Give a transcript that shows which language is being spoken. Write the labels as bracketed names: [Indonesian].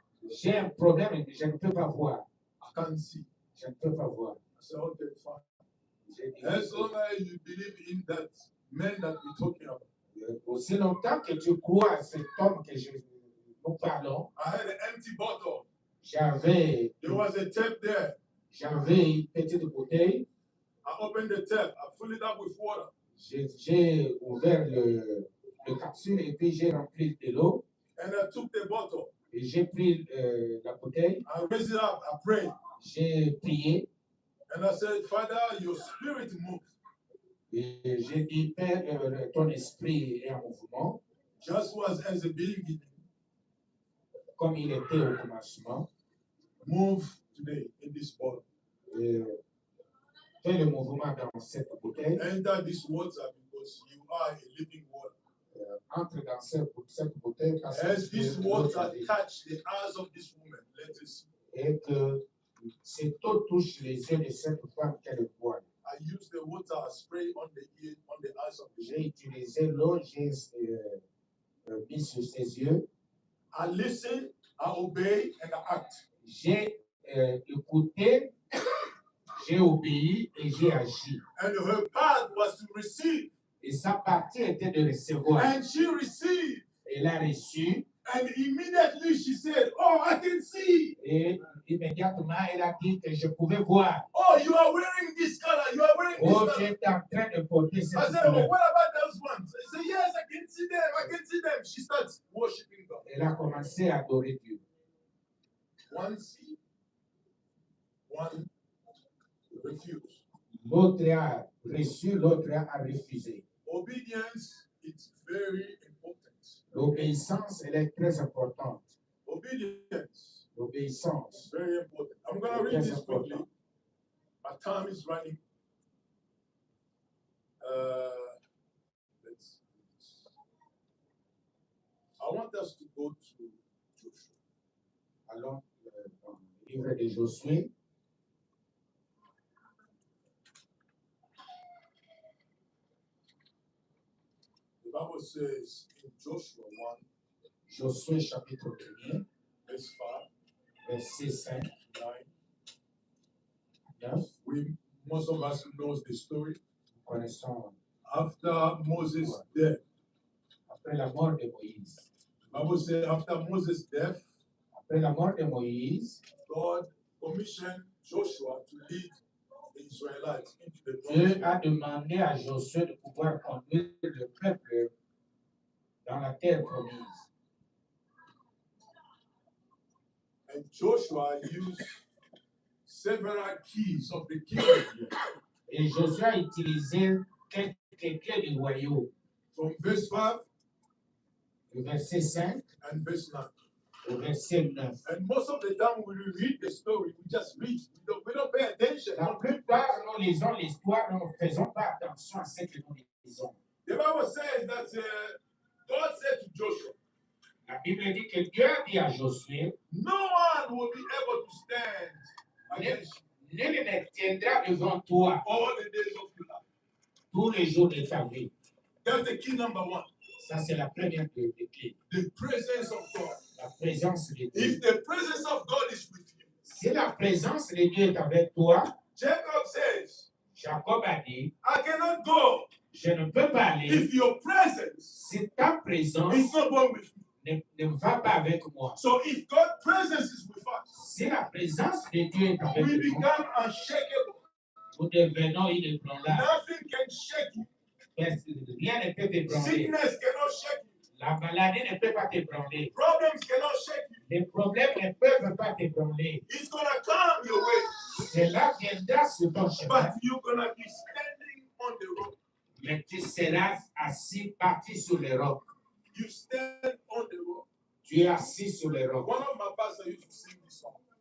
[French] J'ai un problème et je ne peux pas voir. [English] I can't see. [French] Je ne peux pas voir. [English] I said, okay, fine. [French] J'ai dit, [English] As long as you believe in that man that we're talking about. [French] aussi longtemps que tu crois à cet homme que nous parlons, [English] I had an empty bottle. [French] j'avais [English] There was a tap there. [French] une petite bouteille. [English] I opened the tap. I filled it up with water. [French] J'ai ouvert le capsule et puis j'ai rempli de l'eau. [English] And I took the bottle. [French] Et j'ai pris la bouteille. [English] I raised it up. I prayed. [French] J'ai prié. [English] And I said, Father, your spirit moved. [French] Et j'ai dit, Père, ton esprit est en mouvement, [English] Just was as a beginning. [French] comme il était au commencement. [English] Move today in this bottle. [French] Fais le mouvement dans cette bouteille. [English] Enter this water because you are a living water. [French] Entre dans cette bouteille. Parce [English] As [French] que [English] this water touched the eyes of this woman, let us see. [French] et que cette eau touche les yeux de cette femme qu'elle voit. [English] I used the water spray on the ear, on the eyes of the woman. [French] J'ai utilisé l'eau, j'ai mis sur ses yeux. [English] I listened, I obeyed, and I act. [French] J'ai écouté, j'ai obéi et j'ai agi. [English] And her part was to receive. [French] Et sa partie était de recevoir. [English] And she received. [French] Elle a reçu. [English] And immediately she said, oh, I can see. Et immédiatement, elle a dit que je pouvais voir. Oh, you are wearing this color. You are wearing this Oh, color. [French] tu es en train de porter cette [English] I said, oh, [French] couleur. [English] what about those ones? I said, yes, I can see them. I can see them. She starts worshiping God. [French] Elle a commencé à adorer Dieu. [English] One see, one refuse. [French] L'autre a reçu, l'autre a refusé. [English] Obedience is very important. [French] L'obéissance, elle est très importante. [English] Obedience [French] L'obéissance. [English] is very important. I'm going to read this quickly. My time is running. Let's see. I want us to go to Joshua. [French] Allons dans le livre de Josué. [English] The Bible says in Joshua 1, [French] Josué chapitre 1er, [English] verse 5, [French] verset 5, [English] 9. [French] 9. [English] Most of us knows the story. [French] Nous connaissons [English] After Moses' death, [French] après la mort de Moïse. [English] the Bible says after Moses' death, [French] Après la mort de Moïse, [English] God commissioned Joshua to lead the Israelites into the [French] Dieu [English] promised [French] a [English] land. [French] demandé à Josué de pouvoir conduire le peuple dans la terre promise. [English] And Joshua used several keys of the kingdom [French] Et Josué a utilisé quelques clés du royaume. [English] from verse 5 [French] Du verset 5 [English] and verse 9. [French] au verset 9. [English] And most of the time when we read the story, we just read. We don't pay attention. [French] La plupart, nous lisons l'histoire, nous ne faisons pas attention à ce que nous lisons. [English] The Bible says that God said to Joshua, [French] La Bible dit que Dieu a dit à Josué, [English] no one will be able to stand against you [French] nul ne tiendra devant toi [English] all the days of your life. [French] tous les jours de ta vie. [English] That's the key number one. [French] Ça, c'est la première des clés. [English] The presence of God. [French] La présence de Dieu. [English] If the presence of God is with you, [French] Si la présence de Dieu est avec toi, [English] Jacob says, [French] Jacob a dit, [English] I cannot go [French] je ne peux pas aller [English] if your presence [French] si ta présence [English] is not going with me. [French] ne va pas avec moi. [English] So if God's presence is with us, [French] Si la présence de Dieu est avec [English] we [French] nous, [English] become unshakable. [French] Nous devenons inébranlables. [English] Nothing can shake you. [French] Rien ne peut t'ébranler. [English] Sickness cannot shake you. [French] La maladie ne peut pas t'ébranler. [English] Problems cannot shake you. [French] Les problèmes ne peuvent pas t'ébranler. [English] It's gonna come your way. [French] Cela viendra sur ton chemin. [English] But you're gonna be standing on the rock. [French] Mais tu seras assis, parti sur les rocs. [English] You stand on the rock. [French] Tu es assis sur les rocs. [English] One of my pastors used to sing this song.